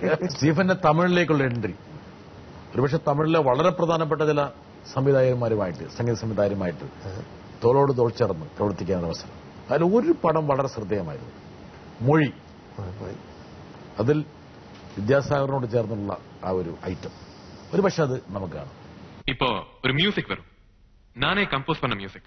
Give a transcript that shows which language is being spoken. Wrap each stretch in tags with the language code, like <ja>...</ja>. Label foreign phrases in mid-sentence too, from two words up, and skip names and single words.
<ml>സ്റ്റീഫന്റെ തമിഴിലേക്കുള്ള എൻട്രി ഒരുപക്ഷെ തമിഴിലെ വളരെ പ്രധാനപ്പെട്ട ചില സംവിധായകന്മാരുമായിട്ട് സംഗീത സംവിധായകരുമായിട്ട് തോളോട് തോൾ ചേർന്ന് പ്രവർത്തിക്കാൻ അവസരം. അതിൽ ഒരു പടം വളരെ ശ്രദ്ധേയമായിരുന്നു, മൊഴി. അതിൽ വിദ്യാസാഗറിനോട് ചേർന്നുള്ള ആ ഒരു ഐറ്റം ഒരു പക്ഷെ അത് നമുക്ക് കാണാം.</ml> <ta>இப்போ ஒரு மியூசிக் வரும், நானே கம்போஸ் பண்ண மியூசிக்.</ta>